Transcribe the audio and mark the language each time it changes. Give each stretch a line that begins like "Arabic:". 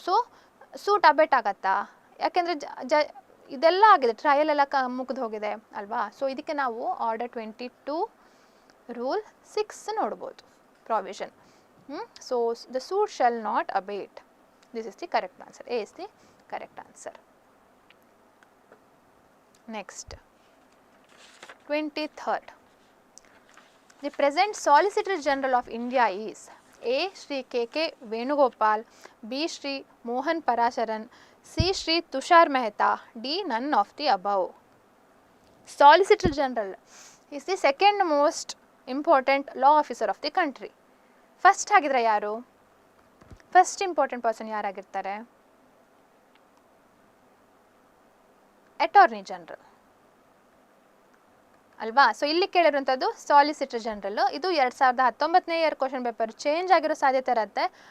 Kannada: So suit ಅಬೇಟ್ ಆಗತ್ತಾ, ಯಾಕೆಂದರೆ ಇದೆಲ್ಲ ಆಗಿದೆ, ಟ್ರಯಲ್ ಎಲ್ಲ ಮುಗಿದು ಹೋಗಿದೆ ಅಲ್ವಾ. ಸೊ ಇದಕ್ಕೆ ನಾವು ಆರ್ಡರ್ 22 ರೂಲ್ 6 ನೋಡ್ಬೋದು provision.
English: So the suit shall not abate, this is the correct answer. A is the correct answer. Next, 23rd, the present Solicitor General of India is A. Shri K.K. Venugopal, B. Shri Mohan Parasaran, C. Shri Tushar Mehta, D. none of the above. Solicitor General is the second most important law officer of the country. First
Kannada: ಆಗಿದ್ರೆ ಯಾರು?
English: First important person ಯಾರಾಗಿರ್ತಾರೆ? Attorney general.
Kannada: ಅಲ್ವಾ? So ಇಲ್ಲಿ ಕೇಳಿರುವಂಥದ್ದು solicitor general. ಇದು 2019ನೇ year question paper change ಆಗಿರೋ ಸಾಧ್ಯತೆ ಇರುತ್ತೆ.